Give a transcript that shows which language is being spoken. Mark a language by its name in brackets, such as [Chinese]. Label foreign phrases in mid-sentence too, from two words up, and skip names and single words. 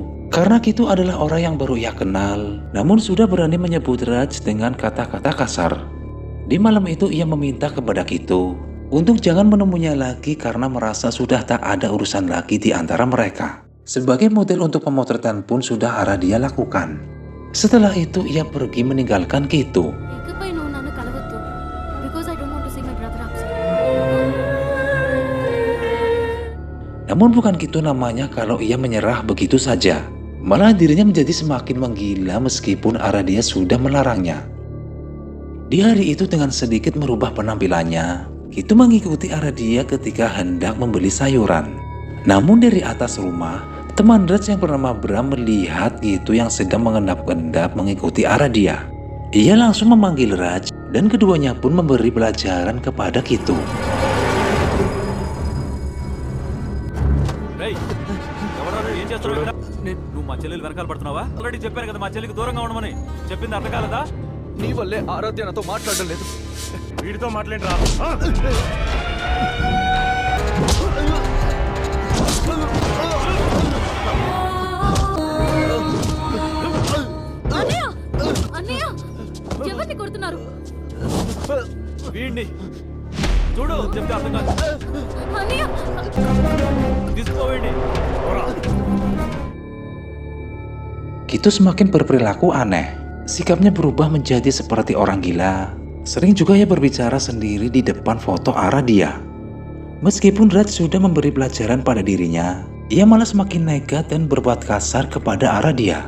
[Indonesian] Karena Kitu adalah orang yang baru ia kenal, namun sudah berani menyebut Raj dengan kata-kata kasar. Di malam itu ia meminta kepada Kitu untuk jangan menemuinya lagi karena merasa sudah tak ada urusan lagi di antara mereka. Sebagai model untuk pemotretan pun sudah Aradia lakukan. Setelah itu ia pergi meninggalkan Kitu. [Telugu] ఇకపై నువ్వు నన్ను కలవద్దు. [English] Because I don't want to see my brother upset. [Indonesian] Namun bukan Kitu namanya kalau ia menyerah begitu saja. Malah dirinya menjadi semakin menggila meskipun Aradia sudah melarangnya. Di hari itu dengan sedikit merubah penampilannya, Kitu mengikuti Aradia ketika hendak membeli sayuran. Namun dari atas rumah, teman Raj yang bernama Bram melihat Kitu yang sedang mengendap-endap mengikuti Aradia. Ia langsung memanggil Raj dan keduanya pun memberi pelajaran kepada Kitu. [Telugu] నువ్వు మా చెల్లెలు వెనకాల పడుతున్నావా? ఆల్రెడీ చెప్పాను కదా మా చెల్లికి దూరంగా ఉండమని. చెప్పింది అర్థం కాలేదా? నీ వల్లే ఆరాధ్య నాతో మాట్లాడడం లేదు. వీడితో మాట్లాడరా? అన్నయ్య! అన్నయ్య! ఎవరిని కొడుతున్నారు? వీడిని చూడు, చెప్తే అర్థం కాదు. అన్నయ్య! తీసుకోవేండి. [Indonesian] Kitu semakin berperilaku aneh. Sikapnya berubah menjadi seperti orang gila. Sering juga ia berbicara sendiri di depan foto Aradia. Meskipun Raj sudah memberi pelajaran pada dirinya, ia malah semakin nekat dan berbuat kasar kepada Aradia.